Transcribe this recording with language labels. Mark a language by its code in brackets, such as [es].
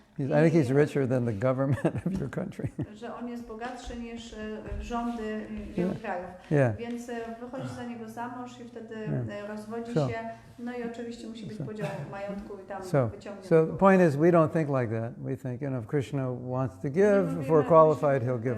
[en] I think he's richer than the government of your country. [pl] Że on jest bogatszy niż rządy wielu krajów. [en] Yeah. [pl] Więc wychodzi za niego za mąż i wtedy rozwodzi się. No i oczywiście musi być podział majątku i tam wyciągnie. [en] So the point is, we don't think like that. We think, if Krishna wants to give, if we're qualified, he'll give.